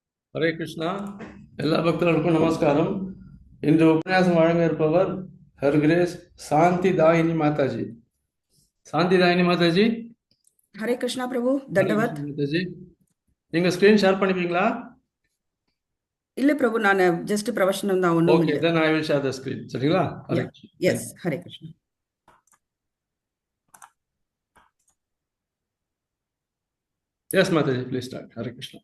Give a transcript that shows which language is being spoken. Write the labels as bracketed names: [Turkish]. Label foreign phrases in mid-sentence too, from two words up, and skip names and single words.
[Tamil] ஹரே கிருஷ்ணா. எல்லா பக்தர்களுக்கும் நமஸ்காரம். இன்று உபன்யாசம் வழங்க இருப்பவர் [English] Her Grace [Tamil] சாந்தி தாயினி மாதாஜி. சாந்தி தாயினி மாதாஜி. [Hindi] हरे कृष्णा प्रभु [Tamil] ஹரே दंडवत. கிருஷ்ணா மாதாஜி. நீங்க [English] screen share [Tamil] பண்ணிப்பீங்களா? இல்ல பிரபு, நான் [English] just professional [Tamil] தான், ஒண்ணும் ஓகே, இல்ல. [English] Then I will share the screen. [Tamil] சரிங்களா? ஹரே யா, கிருஷ்ணா. எஸ், ஹரே கிருஷ்ணா. எஸ் மாதாஜி, [English] please start. [Tamil] ஹரே கிருஷ்ணா.